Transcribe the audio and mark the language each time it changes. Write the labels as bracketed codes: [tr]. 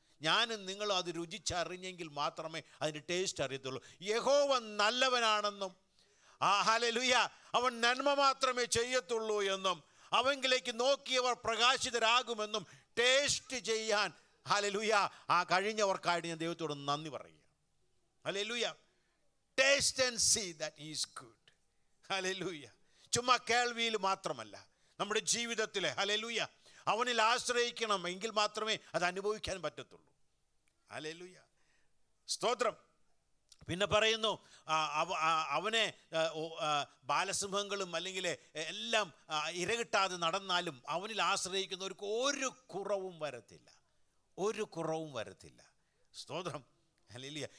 [ml] ഞാനും നിങ്ങളും അത് രുചിച്ചറിഞ്ഞെങ്കിൽ മാത്രമേ അതിൻ്റെ ടേസ്റ്റ് അറിയത്തുള്ളൂ. യഹോവ നല്ലവനാണെന്നും ഹല്ലേലൂയ അവൻ നന്മ മാത്രമേ ചെയ്യത്തുള്ളൂ എന്നും അവങ്കിലേക്ക് നോക്കിയവർ പ്രകാശിതരാകുമെന്നും ടേസ്റ്റ് ചെയ്യാൻ ഹല്ലേലൂയ കഴിഞ്ഞവർക്കായിട്ട് ഞാൻ ദൈവത്തോട് നന്ദി പറയുക. Hallelujah. [en] Taste and see that he is good. [ml] Hallelujah. ചുമ്മാ കേൾവിയിൽ മാത്രമല്ല, നമ്മുടെ ജീവിതത്തിൽ ഹല്ലേലൂയ അവനിൽ ആശ്രയിക്കണം, എങ്കിൽ മാത്രമേ അത് അനുഭവിക്കാൻ പറ്റത്തുള്ളൂ. ഹല്ലേലൂയ. സ്തോത്രം. പിന്നെ പറയുന്നു, അവനെ ബാലസിംഹങ്ങളും അല്ലെങ്കിൽ എല്ലാം ഇരകിട്ടാതെ നടന്നാലും അവനിൽ ആശ്രയിക്കുന്നവർക്ക് ഒരു കുറവും വരത്തില്ല, ഒരു കുറവും വരത്തില്ല. സ്തോത്രം. ഹല്ലേലൂയ.